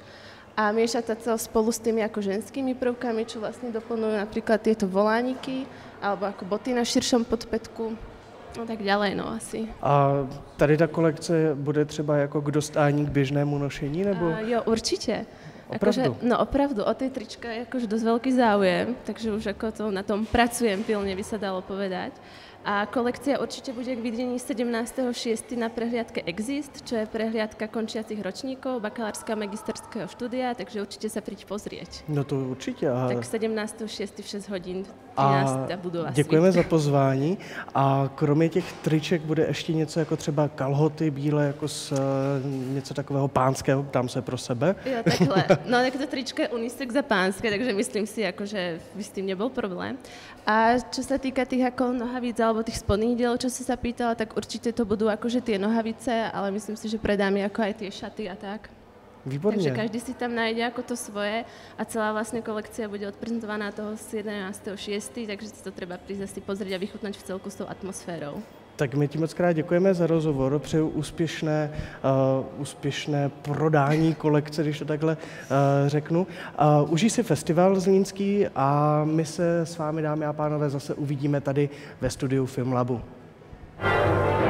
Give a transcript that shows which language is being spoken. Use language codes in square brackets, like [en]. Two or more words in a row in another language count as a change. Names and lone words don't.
[sk] A miešať to spolu s tými ako ženskými prvkami, čo vlastne doplňujú napríklad tieto volániky, alebo ako boty na širšom podpätku, no tak ďalej, no asi. [cs] A tady ta kolekce bude třeba jako k dostání k běžnému nošení, nebo? [sk] Jo, určite. [cs] Opravdu? [sk] Akože, no opravdu, o tej trička je akože dosť veľký záujem, takže už ako to na tom pracujem pilne, by sa dalo povedať. A kolekcia určite bude k videní 17.6. na prehliadke Exist, čo je prehliadka končiacich ročníkov bakalárskeho a magisterského štúdia, takže určite sa príď pozrieť. [cs] No to určitě. Aha. Tak 17.6. v 6 hodin 13. budova Děkujeme za pozvání. A kromě těch triček bude ještě něco jako třeba kalhoty bílé, jako něco takového pánského, ptám se pro sebe. Jo, takhle. [sk] No tak to tričko je unisex za pánske, takže myslím si, ako, že by s tým nebol problém. A čo sa týka tých ako nohavíc alebo tých spodných dielov, čo si sa pýtala, tak určite to budú akože tie nohavice, ale myslím si, že predáme ako aj tie šaty a tak. [cs] Výborně. [sk] Takže každý si tam najde ako to svoje a celá vlastne kolekcia bude odprezentovaná toho 11.6., takže si to treba prísť asi pozrieť a vychutnať v celku s tou atmosférou. [cs] Tak my ti moc krát děkujeme za rozhovor, přeju úspěšné prodání kolekce, když to takhle řeknu. Užij si festival zlínský a my se s vámi, dámy a pánové, zase uvidíme tady ve studiu Filmlabu.